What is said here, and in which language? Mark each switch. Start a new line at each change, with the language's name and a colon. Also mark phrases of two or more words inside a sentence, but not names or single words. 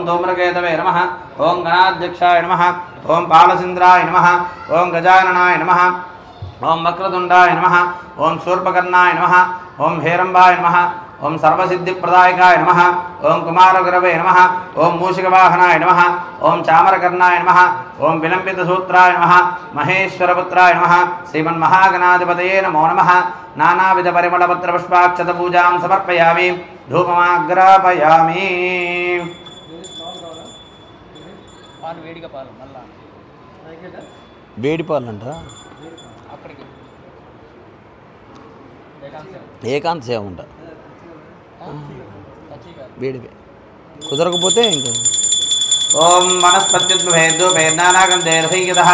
Sanskrit: धूम्रकेतवे नमः ओम गणाध्यक्षाय नमः ओम बालचन्द्राय नमः ओम गजाननाय नमः ओम वक्रतुण्डाय नमः ओम शूर्पकर्णाय नमः ओम हेरम्बाय नमः ओम सर्वसिद्धिप्रदायकाय नमः ओम कुमारगुरवे नमः ओम मूषिकवाहनाय नमः ओम चामरकर्णाय नमः ओम विलम्बितसूत्राय नमः महेश्वरपुत्राय नमः श्रीमन्महागणाधिपतये नमो नमः नानाविधपरिमलपत्रपुष्पाक्षतपूजां समर्पयामि धूपमाग्रापयामि
Telugu: వేడి పాలంట ఏకాంత సేవ ఉంట వేడివే కుదరకపోతే ఇంకా
Sanskrit: ఓం వనస్పత్యుద్భేద్దుభేర్నానాగంధేర్భైయతః